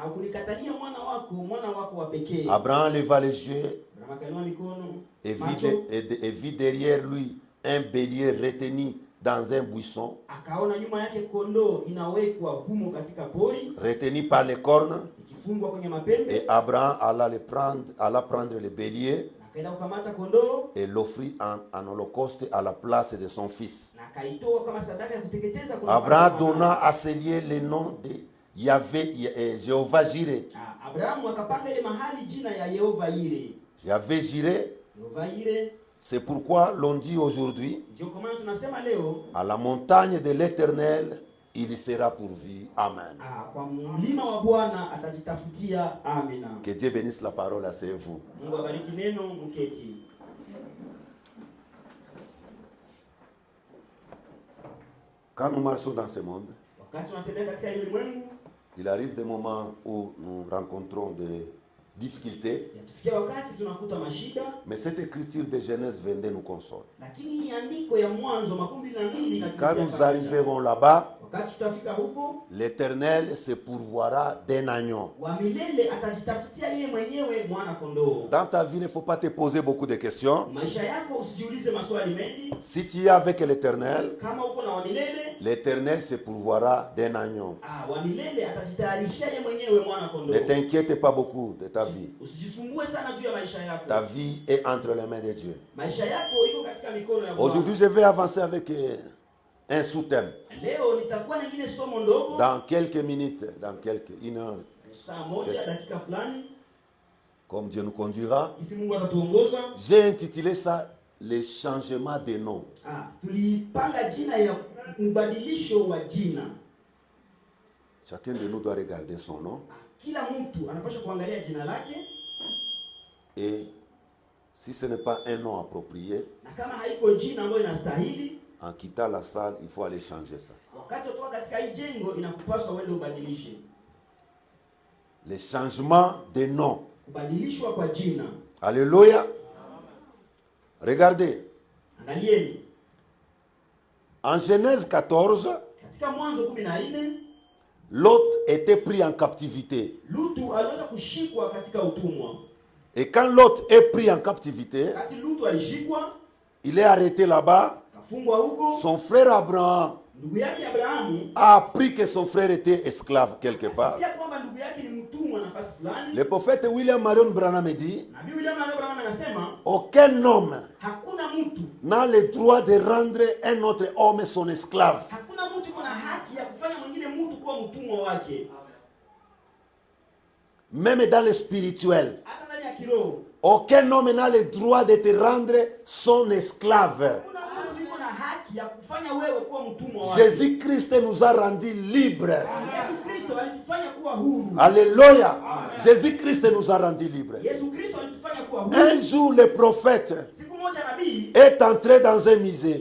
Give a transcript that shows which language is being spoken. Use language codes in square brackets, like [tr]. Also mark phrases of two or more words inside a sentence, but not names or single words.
[fr] Abraham leva les yeux et vit derrière lui un bélier retenu dans un buisson, retenu par les cornes. Et Abraham alla prendre le bélier [sw] akaenda kukamata kondoo [fr] et l'offrit en holocauste à la place de son fils. [sw] na akaitoa kama sadaka ya kuteketeza kwa [fr] Abraham donna à ce lieu le nom de Yahvé, Jéhovah Jireh. [sw] Abrahamu akapanga ile mahali jina ya Yehova Yire. [fr] Yahvé Jireh. [sw] Yehova Yire. [fr] C'est pourquoi l'on dit aujourd'hui, [sw] ndio kwa maana tunasema leo, [fr] à la montagne de l'Éternel, il y sera pourvu. Amen. [sw] Kwa mlima wa Bwana atajitafutia. Amina. [fr] Que Dieu bénisse la parole à vous. [sw] Mungu abariki neno, mketi. [fr] Quand nous marchons dans ce monde, [sw] wakati tunatembea katika ulimwengu, [fr] il arrive des moments où nous rencontrons des difficultés. [sw] Yatufikia wakati tunakuta mashida. [fr] Mais cette écriture de Genèse 22 nous console. [sw] Lakini hii andiko ya Mwanzo 12 [fr] quand nous arriverons là-bas, [sw] wakati tutafika huko, [fr] l'Éternel se pourvoira d'un agneau. [sw] wa milele atajitafutia yeye mwenyewe mwana kondoo. [fr] Dans ta vie, il ne faut pas te poser beaucoup de questions. [sw] Maisha yako usijiulize maswali mengi. [fr] Si tu es avec l'Éternel, [sw] kama uko na wa milele, [fr] l'Éternel se pourvoira d'un agneau. [sw] wa milele atajitayarishia yeye mwenyewe mwana kondoo. [fr] Ne t'inquiète pas beaucoup de ta vie. [sw] Usijisumbue sana juu ya maisha yako. [fr] Ta vie est entre les mains de Dieu. [sw] Maisha yako iko katika mikono ya Bwana. [fr] Aujourd'hui, je vais avancer avec un sous-thème. [sw] Leo nitakuwa na ingine somo ndogo. [fr] Dans quelques minutes, une heure. [sw] Saa moja dakika fulani. [fr] Comme Dieu nous conduira. [sw] Isi Mungu atatuongoza. [fr] J'ai intitulé ça le changement de nom. [sw] Tulipanga jina ya mbadilisho wa jina. [fr] Chacun de nous doit regarder son nom. [sw] Kila mtu anapaswa kuangalia jina lake. [fr] Et si ce n'est pas un nom approprié, [sw] na kama haiko jina ambayo inastahili, [fr] en quittant la salle, il faut aller changer ça. [sw] wakati utoka katika hii jengo inakupaswa uende ubadilishe. [fr] Le changement de nom. [sw] Kubadilishwa kwa jina. [fr] Alléluia. Regardez. [sw] Angalieni. [fr] En Genèse 14, [sw] katika Mwanzo 14, [fr] Lot était pris en captivité. [sw] Lutu aliweza kushikwa katika utumwa. [fr] Et quand Lot est pris en captivité, [sw] wakati Lutu alishikwa, [fr] il est arrêté là-bas. [sw] kafungwa huko. [fr] Son frère Abraham [sw] ndugu yake Abrahamu [fr] a appris que son frère était esclave quelque part. [sw] Asikia kwamba ndugu yake ni mtumwa nafasi fulani. [fr] Le prophète William Marion Branham dit, [sw] Nabii William Marion Branham anasema, [fr] aucun homme [sw] hakuna mtu [fr] n'a le droit de rendre un autre homme son esclave. [sw] Hakuna mtu kuna haki ya kufanya mwingine mtu kuwa mtumwa wake. [fr] Même dans le spirituel. [sw] Hata ndani ya kiroho. [fr] Aucun homme n'a le droit de te rendre son esclave. Jésus-Christ nous a rendus libres. Alléluia. Jésus-Christ nous a rendus libres. Un jour, le prophète est entré dans un musée.